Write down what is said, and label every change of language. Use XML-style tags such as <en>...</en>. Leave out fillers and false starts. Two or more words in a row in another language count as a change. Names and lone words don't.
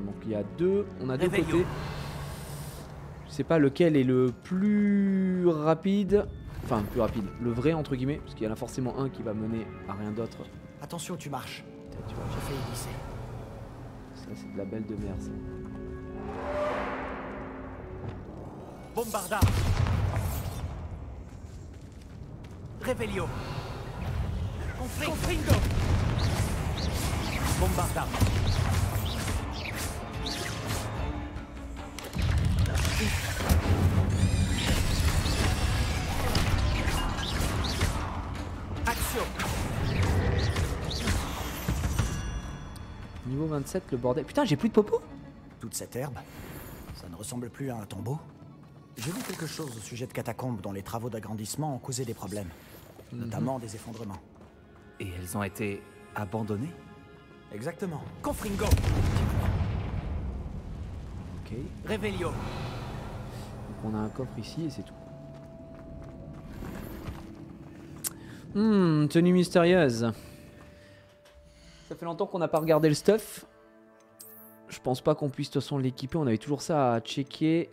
<fr>Donc il y a deux. On a deux côtés. Je sais pas lequel est le plus rapide. Enfin, plus rapide. Le vrai, entre guillemets. Parce qu'il y en a forcément un qui va mener à rien d'autre. Attention où tu marches. Tu vois, J'ai failli glisser. ça c'est de la belle de mer, ça. Bombarda. Revelio. Confringo. Bombarda. Action. Niveau 27, le bordel. Putain, j'ai plus de popo. Toute cette herbe, ça ne ressemble plus à un tombeau. J'ai lu quelque chose au sujet de catacombes dont les travaux d'agrandissement ont causé des problèmes, notamment des effondrements. Et elles ont été abandonnées? Exactement. Confringo. Ok. Revelio. Donc on a un coffre ici et c'est tout. Tenue mystérieuse. Ça fait longtemps qu'on n'a pas regardé le stuff. Je pense pas qu'on puisse de toute façon l'équiper. On avait toujours ça à checker.</fr>